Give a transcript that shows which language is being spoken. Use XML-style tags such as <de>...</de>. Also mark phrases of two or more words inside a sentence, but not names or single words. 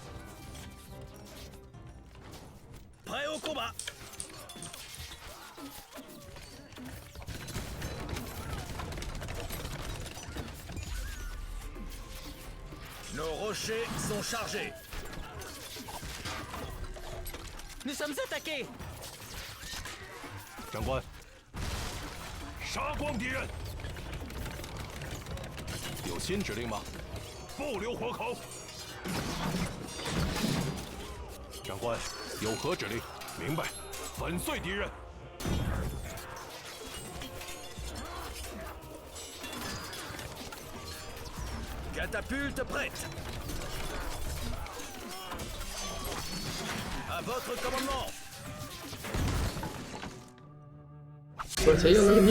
<fr>Prêt au combat. Nos rochers sont chargés. Nous sommes attaqués.</fr> <zh>长官，杀光敌人！有新指令吗？不留活口。长官，有何指令？明白，粉碎敌人。</zh> <fr>Catapulte prête. À votre commandement. Ouais, ça y est, on a gagné.</fr>